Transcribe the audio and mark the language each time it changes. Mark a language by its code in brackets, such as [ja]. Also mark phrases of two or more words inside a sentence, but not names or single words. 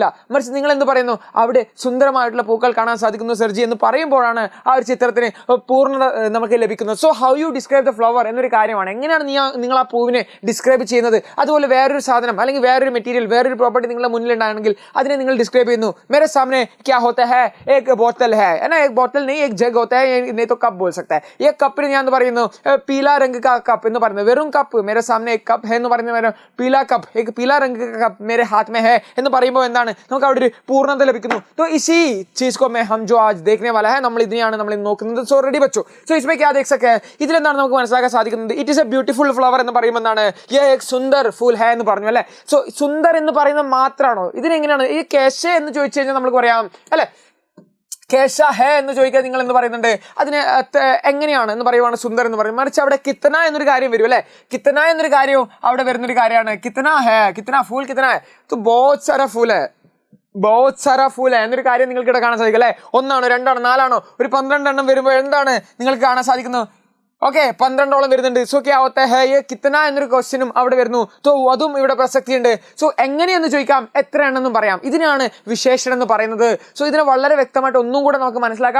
[ml] മറിച്ച് നിങ്ങൾ എന്ത് പറയുന്നു, അവിടെ സുന്ദരമായിട്ടുള്ള പൂക്കൾ കാണാൻ സാധിക്കുന്നു സർജി എന്ന് പറയുമ്പോഴാണ് ആ ഒരു ചിത്രത്തിന് പൂർണ്ണത നമുക്ക് ലഭിക്കുന്നത്. [en] so how you describe the flower [ml] എന്നൊരു കാര്യമാണ്. എങ്ങനെയാണ് നിങ്ങൾ ആ പൂവിനെ ഡിസ്ക്രൈബ് ചെയ്യുന്നത്. അതുപോലെ വേറൊരു സാധനം അല്ലെങ്കിൽ വേറൊരു മെറ്റീരിയൽ, വേറൊരു പ്രോപ്പർട്ടി നിങ്ങളുടെ മുന്നിലുണ്ടാണെങ്കിൽ അതിനെ നിങ്ങൾ ഡിസ്ക്രൈബ് ചെയ്യുന്നു. [hi] मेरे सामने क्या होता है, एक बोतल है ना, एक बोतल नहीं एक जग होता है, नहीं तो कप बोल सकता है. ये कप [ml] ഞാൻ എന്ന് പറയുന്നു [hi] पीला रंग का कप [ml] എന്ന് പറയുന്നത് വെറും കപ്പ്. [hi] मेरे सामने एक कप है [ml] എന്ന് പറയുന്നത് [hi] पीला कप, एक पीला रंग का कप मेरे हाथ में है [ml] എന്ന് പറയുമ്പോൾ എന്താണ് നമുക്ക് അവിടെ ഒരു പൂർണ്ണത ലഭിക്കുന്നു. [hi] तो इसी चीज को मैं हम जो आज देखने वाला है [ml] നമ്മൾ ഇതിനെയാണ് നമ്മൾ നോക്കുന്നത്. [en] so ready [hi] ബച്ചോ? സോ इसमें क्या देख सकते हैं, [ml] ഇതിലെന്താണ് നമുക്ക് മനസ്സിലാക്കാൻ സാധിക്കുന്നത്, [en] it is a beautiful flower [ml] എന്ന് പറയുമ്പോൾ എന്താണ് [hi] ये एक सुंदर फूल है [ml] എന്ന് പറഞ്ഞു അല്ലേ. സോ സുന്ദർ എന്ന് പറയുന്നത് മാത്രമാണോ? ഇതിനെങ്ങനെയാണ് ഈ കേശ എന്ന് ചോദിച്ചു കഴിഞ്ഞാൽ നമുക്ക് പറയാം അല്ലെ. [hi] कैसा है [ml] എന്ന് ചോദിക്കാൻ നിങ്ങൾ എന്ന് പറയുന്നുണ്ട്, അതിന് എങ്ങനെയാണ് എന്ന് പറയുവാണ് സുന്ദർ എന്ന് പറയും. മറിച്ച് അവിടെ കിത്തന എന്നൊരു കാര്യം വരും അല്ലെ. കിത്തന എന്നൊരു കാര്യവും അവിടെ വരുന്നൊരു കാര്യമാണ്. [hi] कितना है, कितना फूल कितना है, तो बहुत सारा फूल है, बहुत सारा फूल है [ml] എന്നൊരു കാര്യം നിങ്ങൾക്ക് ഇവിടെ കാണാൻ സാധിക്കും അല്ലെ. ഒന്നാണോ രണ്ടാണോ നാലാണോ ഒരു 12 എണ്ണം വരുമ്പോൾ എന്താണ് നിങ്ങൾക്ക് കാണാൻ സാധിക്കുന്നത്. ഓക്കെ, 12ഓളം വരുന്നുണ്ട്. [hi] सो क्या होता है ये कितना [ml] എന്നൊരു ക്വസ്റ്റ്യനും അവിടെ വരുന്നു. സോ അതും ഇവിടെ പ്രസക്തിയുണ്ട്. സോ എങ്ങനെയെന്ന് ചോദിക്കാം, എത്ര എണ്ണെന്നും പറയാം. ഇതിനാണ് വിശേഷണം എന്ന് പറയുന്നത്. സോ ഇതിനെ വളരെ വ്യക്തമായിട്ട് ഒന്നും കൂടെ നമുക്ക് മനസ്സിലാക്കാം.